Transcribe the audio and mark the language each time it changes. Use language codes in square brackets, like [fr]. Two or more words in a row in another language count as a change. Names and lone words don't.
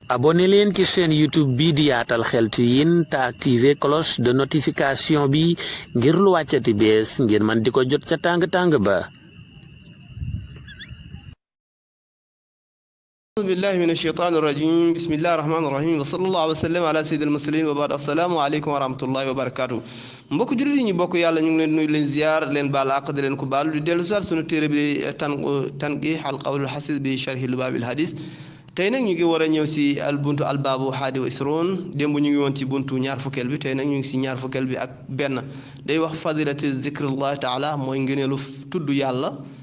[wo] abonné leen ci chaîne YouTube bi di Yaatal Xeltu Yin te [fr] activer cloche de notification [wo] bi ngir lu wàccati bees ngir man di ko jot ca tàng-tàng ba. [ar] أعوذ بالله من الشيطان الرجيم بسم الله الرحمن الرحيم وصلى الله وسلم على سيد المرسلين وبعد السلام عليكم ورحمة الله وبركاته [wo] mbokk jullit yi ñu bokk yàlla ñu ngi leen nuyu leen ziar leen baal àq di leen ko baalu di dellu si sunu téere bi tanqiih al qawlul xasiis bi sharhi lubaabil hadiis tey nag ñu ngi war a ñëw si al buntu al baabu [ar] حادي وعشرون [wo] démb ñu ngi woon ci buntu ñaar fukkeel bi tey nag ñu ngi si ñaar fukkeel bi ak benn day wax [ar] فضيلة ذكر الله تعالى [wo] mooy ngëneelu tudd yàlla